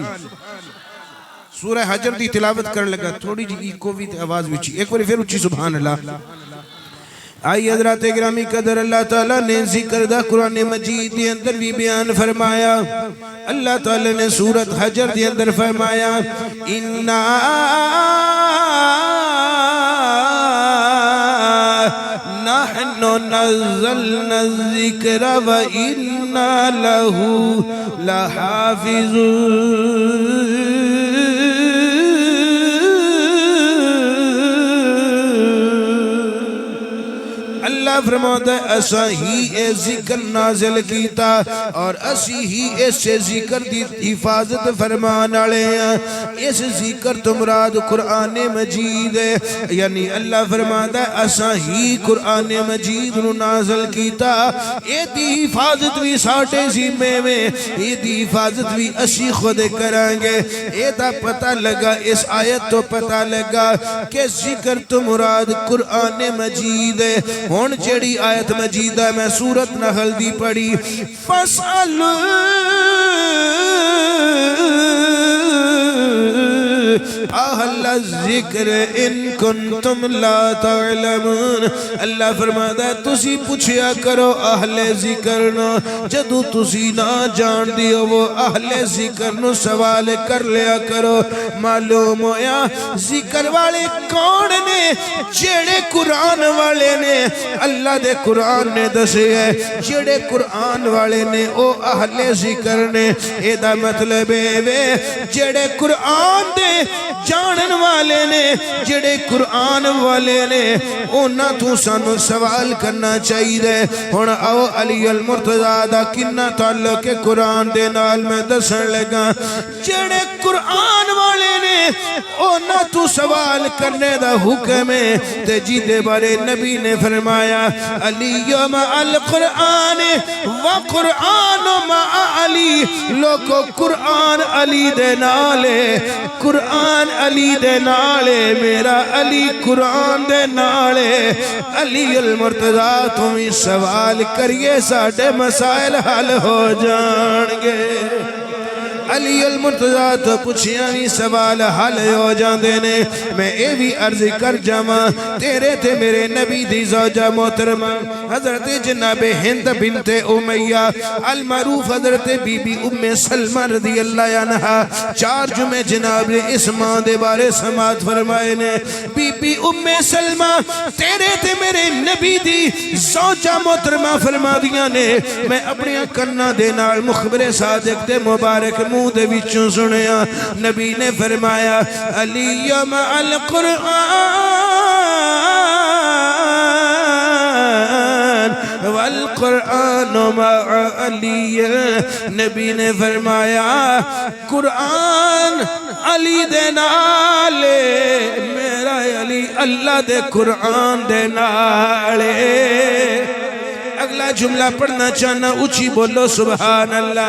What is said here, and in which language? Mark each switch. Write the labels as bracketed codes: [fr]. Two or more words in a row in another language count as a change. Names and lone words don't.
[pa] سورہ حجر دی تلاوت کرن لگا، تھوڑی جی ایکو بھی آواز وچی، ایک باری پھر اچھی [ar] سبحان اللہ۔ [pa] آئی حضرات گرامی قدر اللہ تعالیٰ نے ذکر دا قرآن مجید دی اندر بھی بیان فرمایا۔ اللہ تعالیٰ نے سورت حجر دی اندر فرمایا [ar] اِنَّا نَحْنُ نَزَّلْنَا الذِّكْرَ وَإِنَّا لَهُ لَحَافِظُونَ۔ [pa] اللہ فرماتا ہے اسا ہی اے ذکر نازل کیتا اور اسی ہی اس ذکر دی حفاظت فرمان آلے ہیں۔ اس ذکر تو مراد قرآن مجید ہے، یعنی اللہ فرماتا ہے اسا ہی قرآن مجید نو نازل کیتا، اے دی حفاظت بھی ساٹھے ذمے میں، اے دی حفاظت بھی اسی خود کرانگے۔ اے دا پتہ لگا، اس آیت تو پتہ لگا کہ ذکر تو مراد قرآن مجید ہے۔ ہون جیڑی آیت مجیدہ میں سورت نحل دی پڑھی [ar] فَاسْأَلُوا اہل الذکر ان کنتم لا تعلمون۔ [pa] اللہ فرماتا ہے تسی پوچھیا کرو اہل ذکر نو، جدو تسی نہ جان دیو وہ اہل ذکر نو سوال کر لیا کرو۔ معلوم ہویا ذکر والے کون نے؟ جیڑے قرآن والے نے۔ اللہ دے قرآن نے دسے ہے جیڑے قرآن والے نے او اہل ذکر نے۔ اے دا مطلب ہے جیڑے قرآن دے جانن والے نے، جڑے قرآن والے نے، اونا تو سانو سوال کرنا چاہیے دے۔ ہون آو علی المرتضیٰ دا کنہ تعلق قرآن دے نال میں دسن لگا، جڑے قرآن والے نے اونا تو سوال کرنے دا حکم ہے تے جی دے بارے نبی نے فرمایا [ar] علی مع القرآن وقرآن مع علی۔ [pa] لوگو قرآن علی دے نالے، قرآن علی دے نالے، میرا علی قرآن دے نالے۔ علی المرتضیٰ تمہیں سوال کریے ساڑھے مسائل حل ہو جانگے۔ علی المرتضیٰ تو پوچھیاں بھی سوال حل ہو جاندے نے۔ میں اے بھی عرض کر جاواں تیرے تے میرے نبی دی زوجہ محترمہ حضرت جناب ہند بنت امیہ المعروف حضرت بی بی ام سلمہ [ar] رضی اللہ عنہ، [pa] چار جمعے جناب نے اس ماں دے بارے سماعت فرمائے نے۔ بی بی ام سلمہ تیرے تے میرے نبی دی زوجہ محترمہ فرما دیا نے۔ میں اپنی کنہ دے نال مخبر صادق دے مبارک منہ دے وچوں سنیا، نبی نے فرمایا [ar] علی مع القرآن والقرآن مع علی۔ [pa] نبی نے فرمایا قرآن علی دے نالے، میرا علی اللہ دے قرآن دے نالے۔ اگلا جملہ پڑھنا چاہنا اچھی بولو [ar] سبحان اللہ۔